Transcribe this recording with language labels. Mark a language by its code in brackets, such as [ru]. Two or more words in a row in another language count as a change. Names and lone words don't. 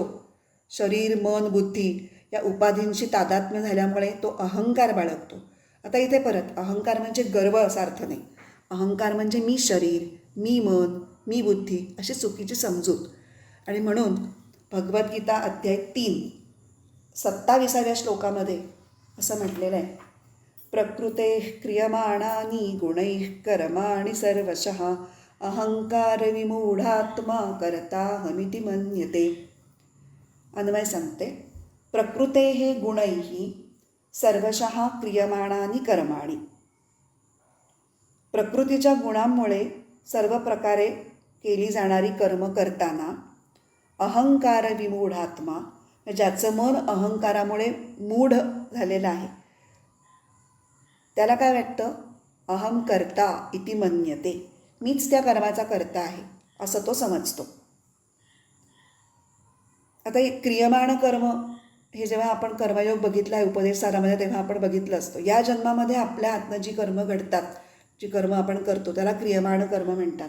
[mr] शरीर मन बुद्धी या उपाधींशी तादात्म्य झाल्यामुळे तो अहंकार बाळगतो. आता इथे परत अहंकार म्हणजे गर्व असा अर्थ नाही. अहंकार म्हणजे मी शरीर, मी मन, मी बुद्धी अशी चुकीची समजूत. आणि म्हणून भगवद्गीता अध्याय 3 27व्या श्लोकामध्ये असं म्हटलेलं आहे, [sa] प्रकृते क्रियमाणानि गुणैः कर्माणि सर्वशः अहंकार विमूढात्मा कर्ताहमिति मन्यते. [mr] अन्वय सांगते, [sa] प्रकृतेः गुणैः सर्वशः क्रियमाणानि कर्माणि. [mr] प्रकृतीच्या गुणांमुळे सर्व प्रकारे केली जाणारी कर्म करताना [sa] अहंकार विमूढात्मा, [mr] ज्याचं मन अहंकारामुळे मूढ झालेलं आहे, त्याला काय वाटतं, [sa] अहम कर्ता इति मन्यते, [mr] मीच त्या कर्माचा कर्ता आहे असं तो समजतो. आता एक क्रियमाण कर्म हे जेव्हा आपण कर्मयोग बघितला आहे उपदेश सारामध्ये तेव्हा आपण बघितलं असतं, या जन्मामध्ये आपल्या हातनं जी कर्म घडतात, जी कर्म आपण करतो त्याला क्रियमाण कर्म म्हणतात.